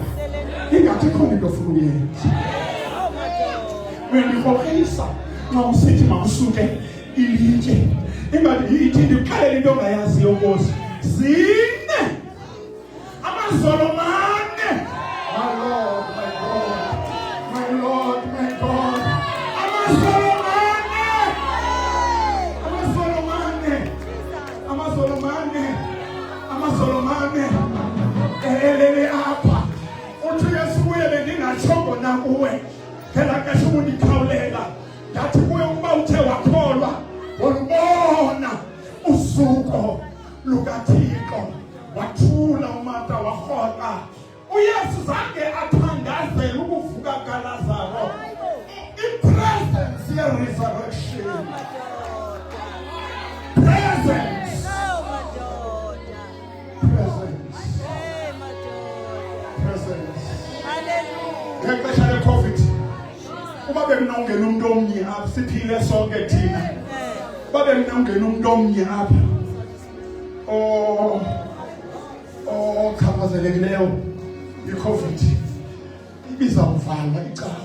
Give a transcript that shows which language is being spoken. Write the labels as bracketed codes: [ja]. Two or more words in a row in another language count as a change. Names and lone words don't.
[xh] Ingathi khona into ofuna uyenza. Bendikrokrisa nxa usithi makusuke ilitye. Ingathi yithi ndikuxelela into ongayaziyo Nkosi. Zine amazolo mane. [en] My Lord, my God, my Lord, my God. [xh] Amazolo mane. Amazolo mane. Amazolo mane. Amazolo mane. Elele apha. Uthi Yesu kuye bendingatshongo nakuwe. Phela ke shubu ndikhawulela. Ndathi kuye ukuba uthe wakholwa. Wolubona usuko lukaThixo. Wathula uMartha warhoqa. uYesu zange athandazele ukuvuka kaLazaro. I-presence ye-resurrection. Presence. Presence. Presence. Ngexesha le-COVID uba bekunawungena umuntu omnye apha siphile sonke thina. Uba bekunawungena umuntu omnye apha chaphazelekileyo yi-COVID ibizawuvalwa icala.